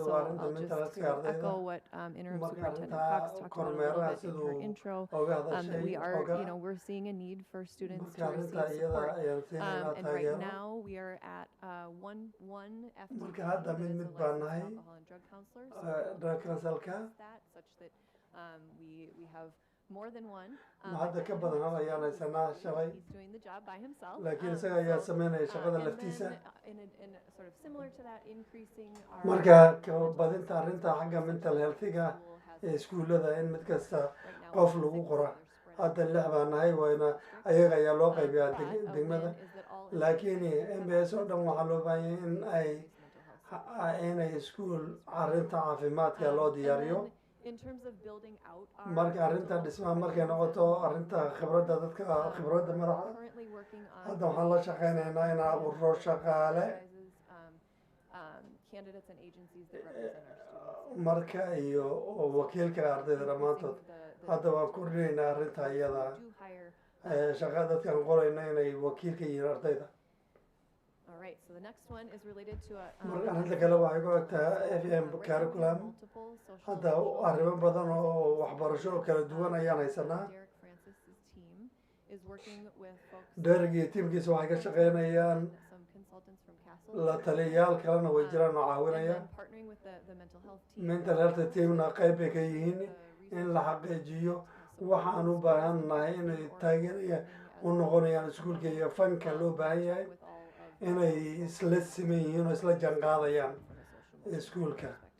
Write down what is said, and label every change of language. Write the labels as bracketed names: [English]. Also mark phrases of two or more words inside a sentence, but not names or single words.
[English] So I'll just echo what Interim Superintendent Cox talked about a little bit in her intro, that we are, we're seeing a need for students to receive support. And right now we are at one FTE, that is a licensed alcohol and drug counselor. So that such that we have more than one. [Somali] Hadda ka badan hal ayaan haysanaa shalay [English] He's doing the job by himself. [Somali] laakiin isaga ayaa sameynaya shaqada laftiisa [English] And sort of similar to that, increasing our [Somali] marka badinta arrinta xagga [English] mental healthiga [Somali] ee iskuullada in mid kasta qof lagu qora hadda 6 baan nahay wayna ayaga ayaa loo qaybiyaa degmada laakiin MPS oo dhan waxaa loo baahan yahay in inay iskuul arrinta caafimaadka loo diyaariyo [English] in terms of building out [Somali] marka arrinta dhismaha markay noqoto arrinta khibradda dadka khibradda madaxa hadda waxaan la shaqaynaynaa inaan abuurno shaqaale [English] candidates and agencies that represent our students. [Somali] marka iyo wakiilka ardayda dhammaantood hadda waan kordhinaynaa arrinta iyada shaqa dadkaan qorayna inay wakiilka yihiin ardayda. [English] All right, so the next one is related to [Somali] marka arrinta kale waxay ku egtaa [English] FM curriculum [Somali] hadda arrimo badan oo waxbarasho oo kala duwan ayaan haysanaa Derek iyo tiimkiisa waxay ka shaqaynayaan la taliyayaal kalena way jiraan oo caawinaya [English] mental health teamna [Somali] qayb bay ka yihiin in la xaqiijiyo waxaan u baahan nahay inay taageeraya u noqonayaan iskuulka iyo fanka loo baahan yahay inay isla siman yihiin oo isla janqaadayaan iskuulka